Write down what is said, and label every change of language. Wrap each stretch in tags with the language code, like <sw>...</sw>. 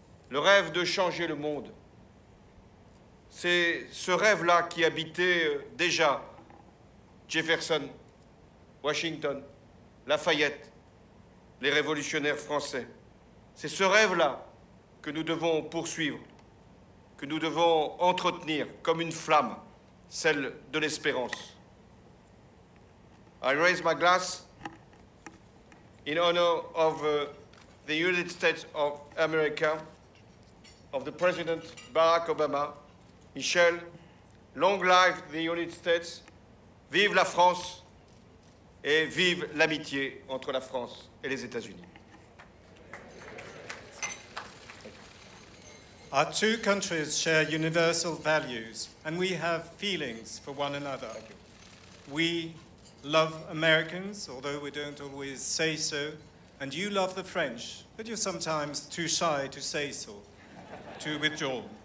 <fr>le rêve de changer le monde. C'est ce rêve-là qui habitait déjà Jefferson, Washington, Lafayette, les révolutionnaires français. C'est ce rêve-là que nous devons poursuivre, que nous devons entretenir comme une flamme, celle de l'espérance.</fr> <en>I raise my glass in honor of the United States of America, of the President Barack Obama.</en> <fr>Michel,</fr> <en>long live the United States,</en> <fr>vive la France et vive l'amitié entre la France et les États-Unis.</fr> <en>Our two countries share universal values, and we have feelings for one another. We love Americans, although we don't always say so, and you love the French, but you're sometimes too shy to say so, to withdraw.</en>